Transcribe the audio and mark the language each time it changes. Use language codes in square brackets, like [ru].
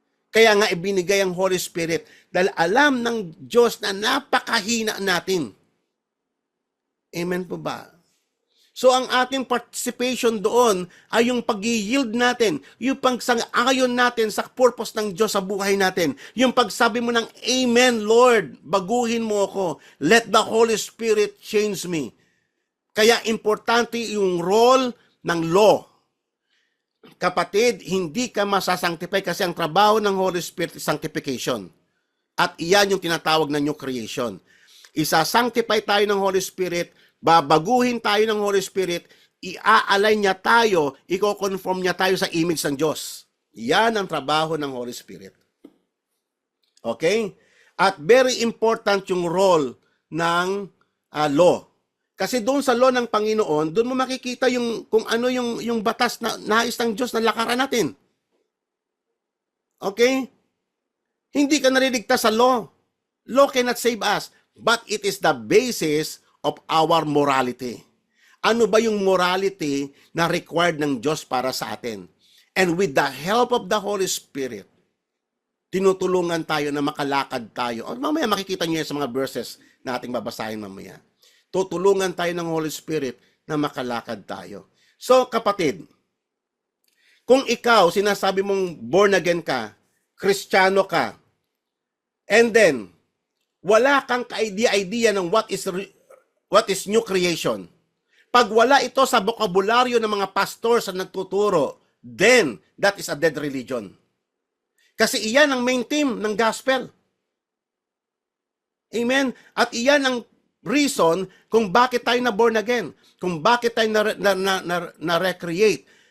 [tl] Kaya nga ibinigay ang Holy Spirit dahil alam ng Diyos na napakahina natin. Amen po ba? So ang ating participation doon ay yung pag-yield natin, yung pagsang-ayon natin sa purpose ng Diyos sa buhay natin. Yung pagsabi mo ng, Amen, Lord, baguhin mo ako. [en] Let the Holy Spirit change me. [tl] Kaya importante yung role ng law. Kapatid, hindi ka masasanctify kasi ang trabaho ng Holy Spirit is sanctification. At iyan yung tinatawag na new creation. Isa-sanctify tayo ng Holy Spirit, babaguhin tayo ng Holy Spirit, i-align niya tayo, i-conform niya tayo sa image ng Diyos. Yan ang trabaho ng Holy Spirit. Okay? At very important yung role ng law. Kasi doon sa law ng Panginoon, doon mo makikita yung kung ano yung batas na nais ng Diyos na lakaran natin. Okay? Hindi ka naliligtas sa law. [en] Law cannot save us, but it is the basis of our morality. [tl] Ano ba yung morality na required ng Diyos para sa atin? [en] And with the help of the Holy Spirit, [tl] tinutulungan tayo na makalakad tayo. O, mamaya makikita niyo yan sa mga verses na ating babasahin mamaya. Tutulungan tayo ng Holy Spirit na makalakad tayo. So, kapatid, kung ikaw, sinasabi mong born again ka, Kristiyano ka, and then, wala kang ka-idea ng [en] what is new creation. [tl] Pag wala ito sa bokabularyo ng mga pastors na nagtuturo, then, [en] that is a dead religion. [tl] Kasi iyan ang main theme ng gospel. Amen? At iyan ang reason kung bakit tayo na born again, kung bakit tayo na recreate.